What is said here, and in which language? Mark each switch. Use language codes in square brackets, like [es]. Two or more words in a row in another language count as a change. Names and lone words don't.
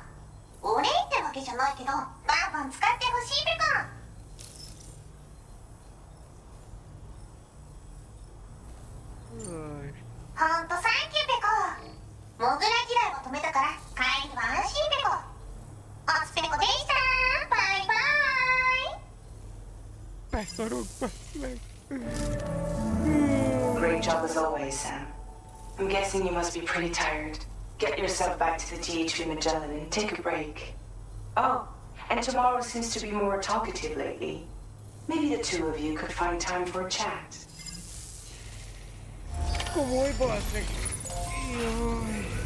[ja] お礼ってわけじゃないけどバンバン使ってほしいべか。ほんとサンキューべか。モグラ地雷を止めたから帰りは安心べか。おつぺこでしたバイバイ。 [hu] Beszarok, basz meg! [en] Great job as always, Sam. I'm guessing you must be pretty tired. Get yourself back to the GHB Magellan and take a break. Oh, and tomorrow seems to be more talkative lately. Maybe the two of you could find time for a chat. [hu] Komoly, basz meg! Jaj!